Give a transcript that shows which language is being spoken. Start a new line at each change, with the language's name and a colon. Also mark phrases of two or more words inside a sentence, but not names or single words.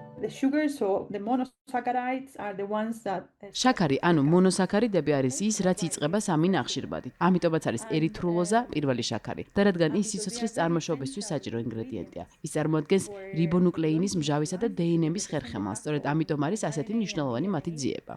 English: sugars, so the monosaccharides are the ones that
Georgian: შაქარი, ანუ მონოსაქარიდები არის ის, რაც იწყება სამინახშირბადით. ამიტომაც არის ერითრულოზა პირველი შაქარი. და რადგან ის სიცოცხლის წარმოშობისთვის საჭირო ინგრედიენტია. ის წარმოადგენს რიბონუკლეინის მჟავისა და დნმ-ის ხერხემალს. სწორედ ამიტომ არის ასეთი მნიშვნელოვანი მათი ძიება.